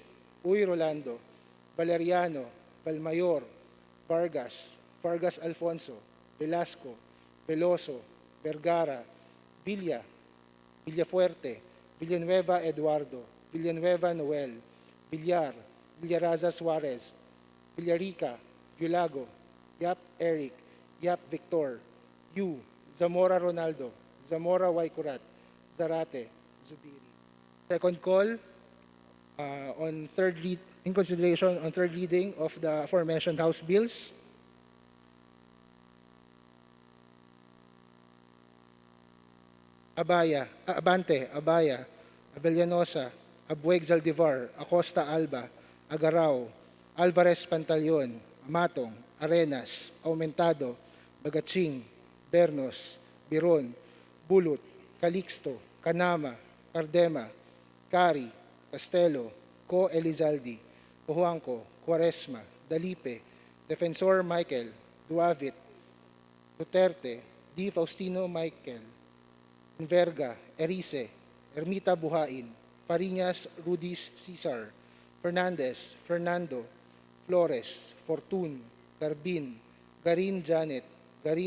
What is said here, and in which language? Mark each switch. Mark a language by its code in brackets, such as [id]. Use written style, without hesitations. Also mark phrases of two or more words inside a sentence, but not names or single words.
[en] Uy Rolando, Valeriano, Valmayor, Vargas, Vargas Alfonso, Velasco, Veloso, Vergara, Villa, Villafuerte, Villanueva Eduardo, Villanueva Noel, Villar, Villaraza Suarez, Villarica, Yulago, Yap Eric, Yap Victor, Yu, Zamora Ronaldo, Zamora Waikurat, Zarate, Zubiri. Second call in consideration on third reading of the aforementioned House bills. Abante, Abaya, Abellanosa, Abueg Zaldivar, Acosta Alba, Agarao, Alvarez Pantaleon, Matong, Arenas, Aumentado, Bagaching, Bernos, Biron, Bulut, Calixto, Canama, Cardema, Cari, Castelo, Co Elizaldi, Cojuangco, Cuaresma, Dalipe, Defensor Michael, Duavit, Duterte, D. Faustino Michael, Inverga, Erice, Ermita Buhain, Fariñas Rudis Cesar, Fernandez, Fernando, Flores, Fortun, Garbin, Garin Janet, Garin